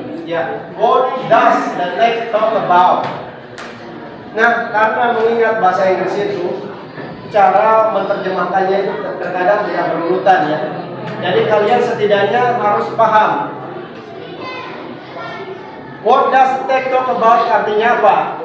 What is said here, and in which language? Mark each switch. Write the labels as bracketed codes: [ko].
[en] Ya, what does the text talk about? [id] Nah, karena mengingat bahasa Inggris itu cara menerjemahkannya itu terkadang tidak berurutan ya. Jadi kalian setidaknya harus paham. [en] What does text talk about [id] artinya apa?